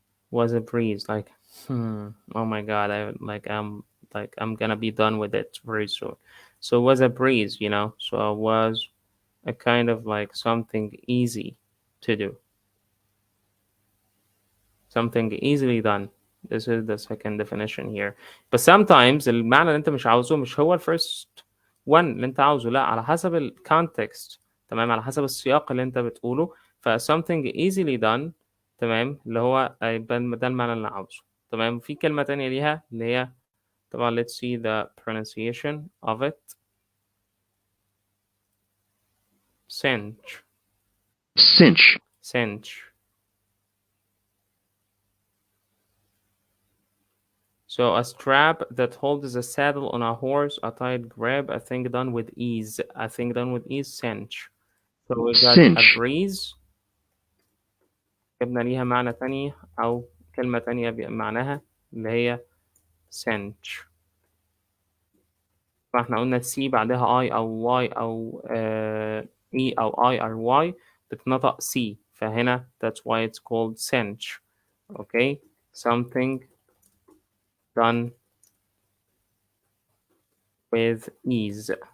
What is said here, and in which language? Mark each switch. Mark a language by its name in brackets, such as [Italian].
[English] Was a breeze, like, oh my god, I'm gonna be done with it very soon. So it was a breeze, you know. So it was a kind of like something easy to do, something easily done. This is the second definition here. But sometimes [Arabic] المعنى اللي انت مش عاوزه مش هو الفيرست one اللي انت عاوزه، لا، على حسب الكونتكست، تمام، على حسب السياق اللي انت بتقوله. ف [English] something easily done، [Arabic] تمام، اللي هو يبقى ده المعنى اللي انا عاوزه. تمام. في كلمة تانية ليها اللي هي طبعا [English] let's see the pronunciation of it. cinch. cinch, cinch. So a strap that holds a saddle on a horse, a tight grab, a thing done with ease. A thing done with ease, cinch. So we got a cinch, breeze. [Arabic] جبنا ليها معنى تانية أو كلمة تانية بمعناها اللي هي cinch. فاحنا قلنا C بعدها I أو Y أو E أو I أو Y بتنطق C، فهنا [English] that's why it's called cinch. Okay, something done with ease.